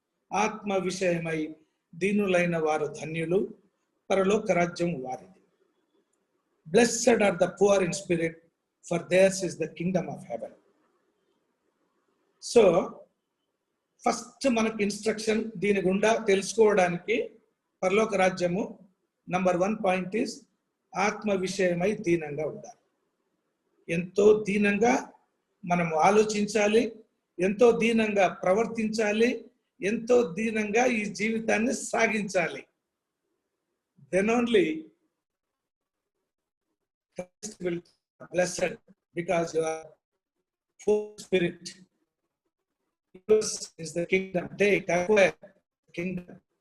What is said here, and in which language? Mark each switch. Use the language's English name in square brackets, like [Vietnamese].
[Telugu] ఆత్మ విషయమై దీనులైన వారు ధన్యులు, పరలోక రాజ్యం వారిది. [English] Blessed are the poor in spirit, for theirs is the kingdom of heaven. [Telugu] So first మనకి ఇన్స్ట్రక్షన్ దీని గుండా తెలుసుకోవడానికి పరలోక రాజ్యము నంబర్ 1 పాయింట్ ఈస్ ఆత్మ విషయమై దీనంగా ఉండాలి. ఎంతో దీనంగా మనము ఆలోచించాలి, ఎంతో దీనంగా ప్రవర్తించాలి, ఎంతో దీనంగా ఈ జీవితాన్ని సాగించాలి. [English] Then only Christ will be blessed because you are full spirit. Yours is the kingdom. Take, acquire the kingdom.